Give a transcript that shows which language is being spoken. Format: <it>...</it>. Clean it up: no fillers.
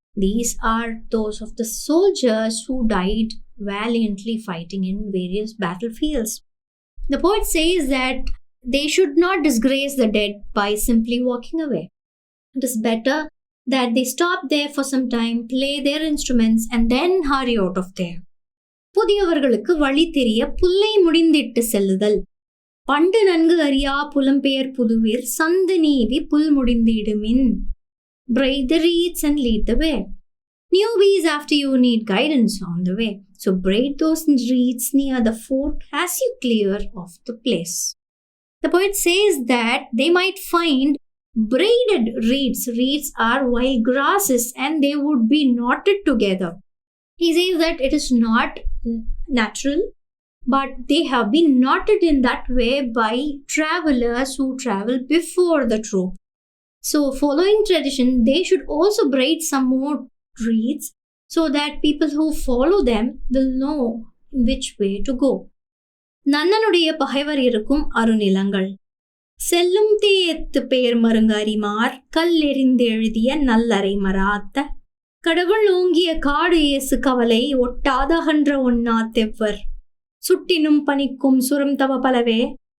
<en>These are those of the soldiers who died valiantly fighting in various battlefields. The poet says that they should not disgrace the dead by simply walking away. It is better that they stop there for some time, play their instruments, and then hurry out of there.</en> <ta>புதியவர்களுக்கு வழி தெரிய புல்லை முடிந்திட்டு செல்லுதல். பண்டு நன்கு அறியா புலம்பெயர் புதுவீர் சந்து நீவி புல் முடிந்திடுமின்.</ta> <en>Braid the reeds and lead the way. Newbies after you need guidance on the way. So braid those reeds near the fort as you clear off the place. The poet says that they might find braided reeds. Reeds are wild grasses and they would be knotted together. He says that it is not natural, but they have been knotted in that way by travelers who traveled before the troop. So, following tradition, they should also braid some more reeds so that people who follow them will know which way to go.</en> <ta>நன்னனுடைய பகைவர் இருக்கும் அருநிலங்கள். செல்லும் தேத்து பெயர் மருங்கரிமார் கல்லெறிந்து எழுதிய நல்லறை மராத்த கடவுள் ஓங்கிய காடு ஏசு கவலை ஒட்டாத அகன்ற ஒன்னா தெவ்வர் சுட்டினும் பனிக்கும் சுரம் தவ பலவே</ta>